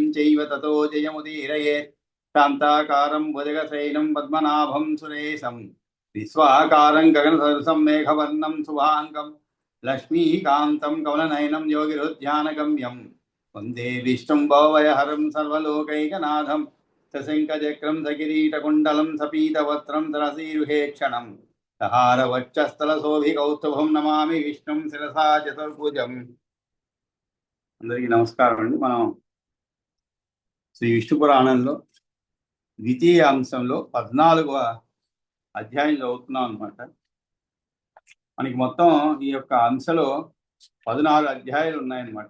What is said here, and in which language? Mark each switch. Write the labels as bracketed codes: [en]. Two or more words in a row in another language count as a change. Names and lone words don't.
[sa] चैव ततो जयमुदीरयेत् शान्ताकारं भुजगशयनं पद्मनाभं सुरेशं विश्वाकारं गगनसदृशं मेघवर्णं शुभाङ्गं लक्ष्मीकान्तं कमलनयनं योगिरुध्यानगम्यं वन्दे विष्णुं भवभयहरं सर्वलोकैकनाथं सशङ्खचक्रं सकिरीटकुण्डलं सपीतवस्त्रं सरसीरुहेक्षणं सहारवक्षस्थलशोभिकौस्तुभं नमामि विष्णुं శిరసా చతుర్భుజం. [te] అందరికీ నమస్కారం అండి. మనం శ్రీ విష్ణు పురాణంలో ద్వితీయ అంశంలో 14వ అధ్యాయం చదువుతున్నాం అనమాట. మనకి మొత్తం ఈ యొక్క అంశలో 14 అధ్యాయాలు ఉన్నాయన్నమాట.